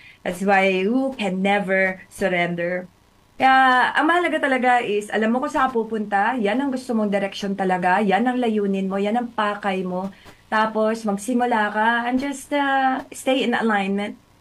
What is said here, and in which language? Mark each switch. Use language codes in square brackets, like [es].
[en] That's why you can never surrender. [tl] Kaya, ang mahalaga talaga is, alam mo kung saan pupunta, yan ang gusto mong direction talaga, yan ang layunin mo, yan ang pakay mo. Tapos, magsimula ka [en] and just stay in alignment.